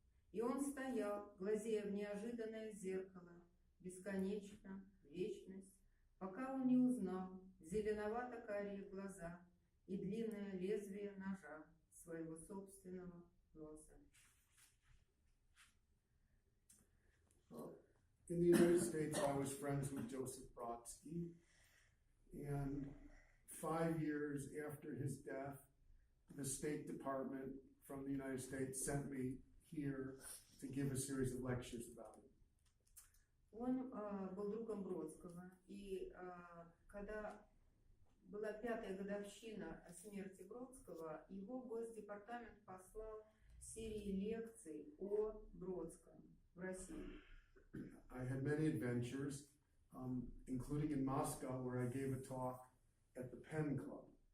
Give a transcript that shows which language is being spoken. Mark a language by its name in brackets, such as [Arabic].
[Russian] И он стоял, глазея в неожиданное зеркало, бесконечно, вечность, пока он не узнал зеленовато-карие глаза и длинное лезвие ножа своего собственного носа. [English] In the United States, I was friends with Joseph Brodsky, and 5 years after his death, the State Department from the United States sent me here to give a series of lectures about him. [Russian] Он был другом Бродского, и когда была 5-я годовщина смерти Бродского, его Госдепартамент послал серии лекций о Бродском в России. [English] I had many adventures, including in Moscow, where I gave a talk at the Penn Club.